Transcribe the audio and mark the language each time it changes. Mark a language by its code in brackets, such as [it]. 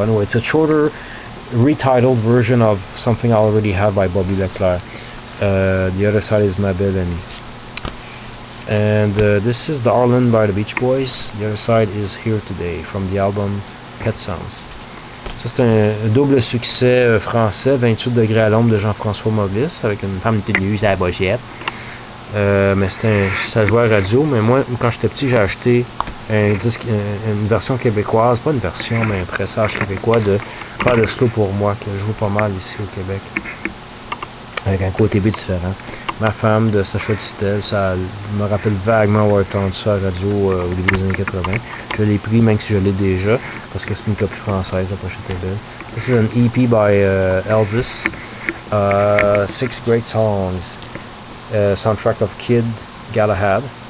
[en] Anyway, it's a shorter retitled version of something I already have by Bobby Leclerc. The other side is Ma Belle Amie. And this is Darlin' by the Beach Boys. The other side is Here Today from the album Pet Sounds. [fr] Ça c'est un double succès français, 28 degrés à l'ombre de Jean-François Maurice, avec une femme de tenue à la bochette. Mais ça jouait à la radio, mais moi quand j'étais petit j'ai acheté une version québécoise, pas une version mais un pressage québécois de Pas de slow pour moi, que je joue pas mal ici au Québec, avec un côté B différent. Ma femme de Sacha Distel, ça me rappelle vaguement avoir entendu ça à la radio au début des années 80. Je l'ai pris même si je l'ai déjà, parce que c'est une copie française, la pochette est belle. [en] This is an EP by Elvis, 6 great songs, soundtrack of Kid Galahad.